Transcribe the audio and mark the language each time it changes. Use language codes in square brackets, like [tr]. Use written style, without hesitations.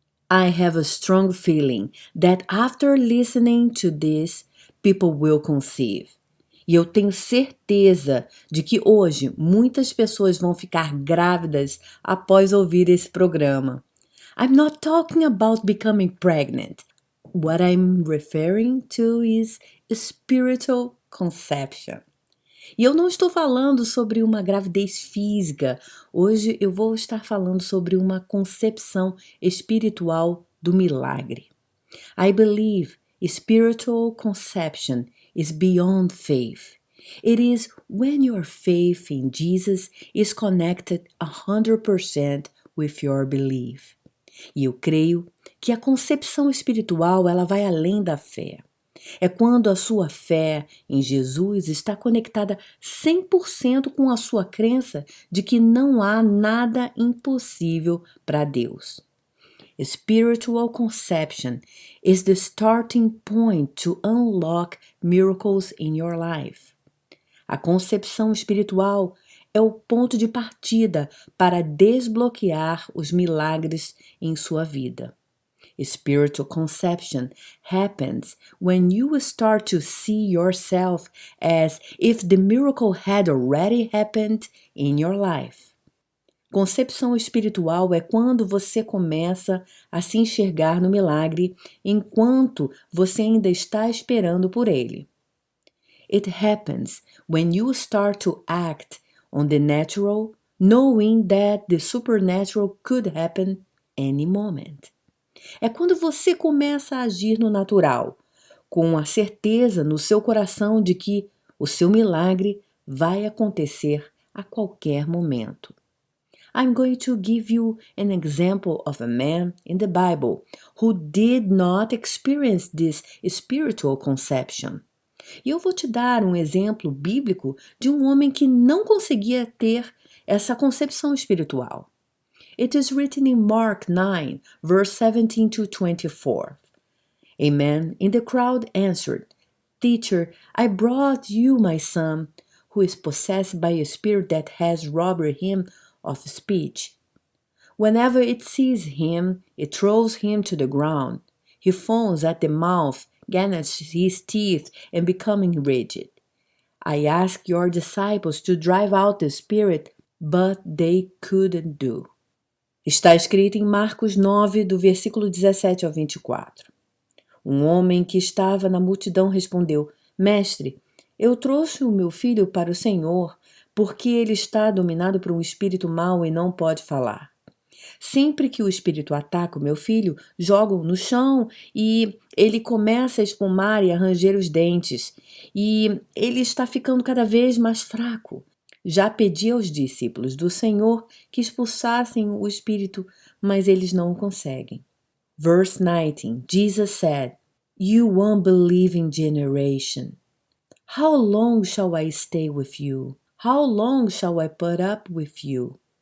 [en] I have a strong feeling that after listening to this, people will conceive. [pt] E eu tenho certeza de que hoje muitas pessoas vão ficar grávidas após ouvir esse programa. [en] I'm not talking about becoming pregnant. What I'm referring to is spiritual conception. [pt] E eu não estou falando sobre uma gravidez física. Hoje eu vou estar falando sobre uma concepção espiritual do milagre. [en] I believe spiritual conception is beyond faith. It is when your faith in Jesus is connected 100% with your belief. [pt] E eu creio que a concepção espiritual ela vai além da fé. É quando a sua fé em Jesus está conectada 100% com a sua crença de que não há nada impossível para Deus. [en] Spiritual conception is the starting point to unlock miracles in your life. [pt] A concepção espiritual é o ponto de partida para desbloquear os milagres em sua vida. [en] Spiritual conception happens when you start to see yourself as if the miracle had already happened in your life. [pt] Concepção espiritual é quando você começa a se enxergar no milagre enquanto você ainda está esperando por ele. [en] It happens when you start to act on the natural, knowing that the supernatural could happen any moment. [pt] É quando você começa a agir no natural, com a certeza no seu coração de que o seu milagre vai acontecer a qualquer momento. [en] I'm going to give you an example of a man in the Bible who did not experience this spiritual conception. [pt] E eu vou te dar um exemplo bíblico de um homem que não conseguia ter essa concepção espiritual. [en] It is written in Mark 9, verse 17 to 24. A man in the crowd answered, "Teacher, I brought you my son, who is possessed by a spirit that has robbed him of speech. Whenever it sees him, it throws him to the ground. He foams at the mouth, gnashes his teeth, and becoming rigid. I asked your disciples to drive out the spirit, but they couldn't do." [pt] Está escrito em Marcos 9, do versículo 17 ao 24. Um homem que estava na multidão respondeu, "Mestre, eu trouxe o meu filho para o Senhor, porque ele está dominado por um espírito mau e não pode falar. Sempre que o espírito ataca o meu filho, joga-o no chão e ele começa a espumar e a ranger os dentes. E ele está ficando cada vez mais fraco. Já pedi aos discípulos do Senhor que expulsassem o espírito, mas eles não conseguem." [en] Verse 19, Jesus said, "You unbelieving generation, how long shall I stay with you? How long shall I put up with you?